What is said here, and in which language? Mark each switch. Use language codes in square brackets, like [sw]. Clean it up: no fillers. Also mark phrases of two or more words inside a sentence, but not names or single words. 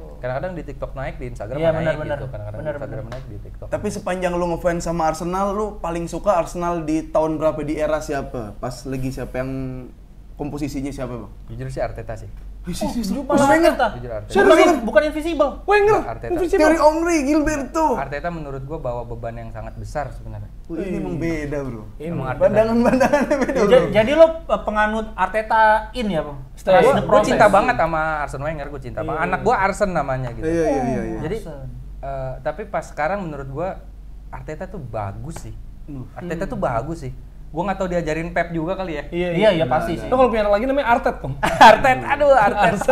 [id] Kadang-kadang di TikTok naik, di Instagram Iya, naik benar. gitu. Kadang-kadang Benar, di Instagram naik, di TikTok. Tapi sepanjang lu ngefans sama Arsenal, lu paling suka Arsenal di tahun berapa, di era siapa? Pas lagi siapa yang komposisinya siapa, Bang? Jujur sih Arteta sih. Malah Arteta. Jujur Arteta. Bukan invisible. Wenger. Arteta. Thierry Henry, Gilberto. Arteta menurut gua bawa beban yang sangat besar sebenarnya. Ini emang beda, Bro. Emang Arteta. Pandangan-pandangannya beda, Bro. Jadi lo penganut Arteta in ya, Bang? Setelah [en] Trust the the [id] Gue [en] process. [id] cinta banget sama Arsene Wenger, gue cinta banget. Anak gue Arsen namanya gitu. Iya. Jadi tapi pas sekarang menurut gue Arteta tuh bagus sih. Arteta tuh bagus sih. Gue nggak tahu diajarin Pep juga kali ya. Iya, pasti sih. Lo kalau punya anak lagi namanya Artet, Bang. Arteta.